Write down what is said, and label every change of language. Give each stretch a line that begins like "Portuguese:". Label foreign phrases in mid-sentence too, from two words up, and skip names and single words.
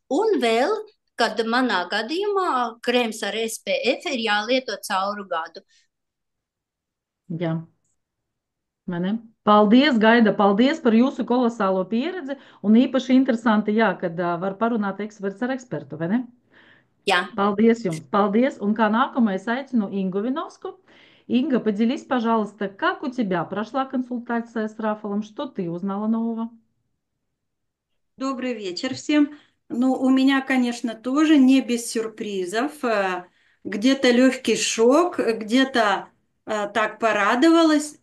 Latvian: Un vēl, kad manā gadījumā krēms ar SPF ir jālieto cauru gadu. Jā. Vai ne? Paldies, Gaida, paldies par jūsu kolosālo pieredzi. Un īpaši interesanti, jā, kad var parunāt eksperts ar ekspertu, vai ne? Jā. Paldies jums, paldies. Un kā nākamais aicinu Ingu Vinovsku.
Russian: Инга, поделись, пожалуйста, как у тебя прошла консультация с Рафалом? Что ты узнала нового? Добрый вечер всем. Ну, у меня, конечно, тоже не без сюрпризов. Где-то легкий шок, где-то так порадовалась.